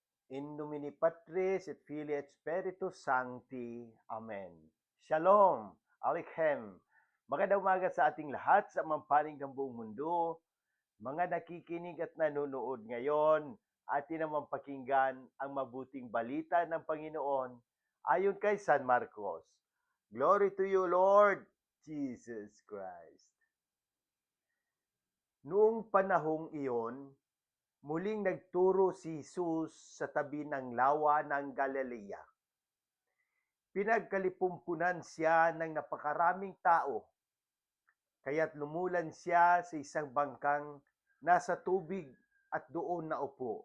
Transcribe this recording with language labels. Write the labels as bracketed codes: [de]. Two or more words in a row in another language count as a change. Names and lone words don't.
[la] In nomine Patris et Filii et Spiritus Sancti. [he] Amen. Shalom, Aleichem. [tl] Magandang umaga sa ating lahat sa mampanig ng buong mundo. Mga nakikinig at nanonood ngayon, atin naman pakinggan ang mabuting balita ng Panginoon ayon kay San Marcos. [en] Glory to you, Lord Jesus Christ. [tl] Noong panahong iyon, muling nagturo si Jesus sa tabi ng lawa ng Galilea. Pinagkalipumpunan siya ng napakaraming tao, kaya't lumulan siya sa isang bangkang nasa tubig at doon naupo.